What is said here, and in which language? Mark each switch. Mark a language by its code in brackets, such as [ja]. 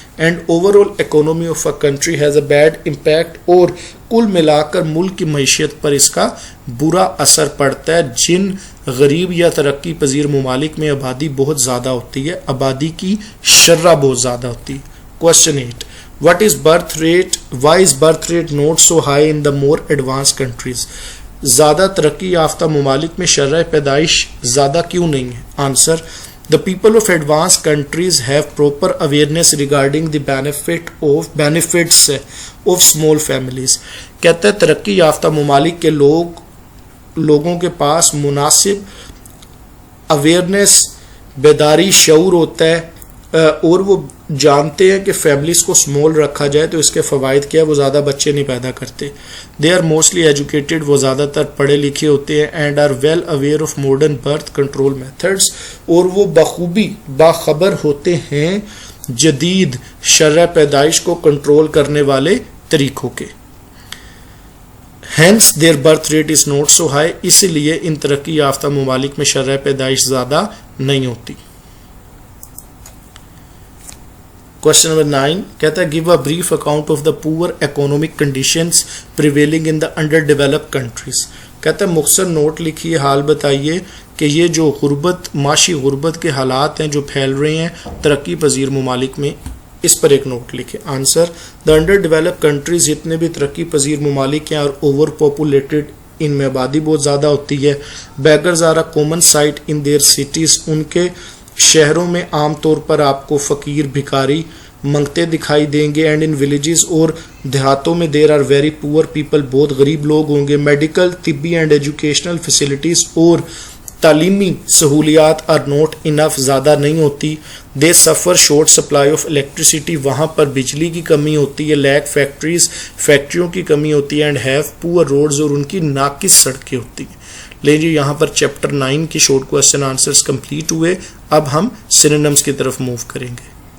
[en] And over all economy of a country has a bad impact. [ur] اور کل ملا کر ملک کی معیشت پر اس کا برا اثر پڑتا ہے. جن غریب یا ترقی پذیر ممالک میں آبادی بہت زیادہ ہوتی ہے آبادی کی شرح بہت زیادہ ہوتی ہے. [en] Question 8. What is birth rate? Why is birth rate not so high in the more advanced countries? [ur] زیادہ ترقی یافتہ ممالک میں شرح پیدائش زیادہ کیوں نہیں ہے؟ [en] Answer The people of advanced countries have proper awareness regarding the benefits of small families. [ur] کہتا ہے ترقی یافتہ ممالک کے لوگوں کے پاس مناسب اویئرنیس بیداری شعور ہوتا ہے اور وہ جانتے ہیں کہ فیملیز کو سمول رکھا جائے تو اس کے فوائد کیا ہے. وہ زیادہ بچے نہیں پیدا کرتے. [en] They are mostly educated. [ur] وہ زیادہ تر پڑھے لکھے ہوتے ہیں. [en] And are well aware of modern birth control methods. [ur] اور وہ بخوبی باخبر ہوتے ہیں جدید شرح پیدائش کو کنٹرول کرنے والے طریقوں کے. [en] Hence their birth rate is not so high. [ur] اسی لیے ان ترقی یافتہ ممالک میں شرح پیدائش زیادہ نہیں ہوتی. [en] Question number 9 [ur] کہتا ہے [en] give a brief account of the poor economic conditions prevailing in the underdeveloped countries. [ur] کہتا ہے مختصر نوٹ لکھیے حال بتائیے کہ یہ جو غربت معاشی غربت کے حالات ہیں جو پھیل رہے ہیں ترقی پذیر ممالک میں اس پر ایک نوٹ لکھے. آنسر [en] the underdeveloped countries [ur] جتنے بھی ترقی پذیر ممالک ہیں اور [en] overpopulated [ur] ان میں آبادی بہت زیادہ ہوتی ہے. [en] beggars are a common sight in their cities. [ur] ان کے شہروں میں عام طور پر آپ کو فقیر بھکاری منگتے دکھائی دیں گے. [en] and in villages [ur] اور دیہاتوں میں [en] There are very poor people. [ur] بہت غریب لوگ ہوں گے. میڈیکل طبی [en] and educational facilities [ur] اور تعلیمی سہولیات [en] are not enough [ur] زیادہ نہیں ہوتی. [en] They suffer short supply of electricity. [ur] وہاں پر بجلی کی کمی ہوتی ہے. [en] lack factories [ur] فیکٹریوں کی کمی ہوتی ہے. [en] and have poor roads [ur] اور ان کی ناقص سڑکیں ہوتی ہیں. لیں جی یہاں پر چیپٹر 9 کی شارٹ کوسچن آنسرز کمپلیٹ ہوئے. اب ہم سینونیمز کی طرف موو کریں گے.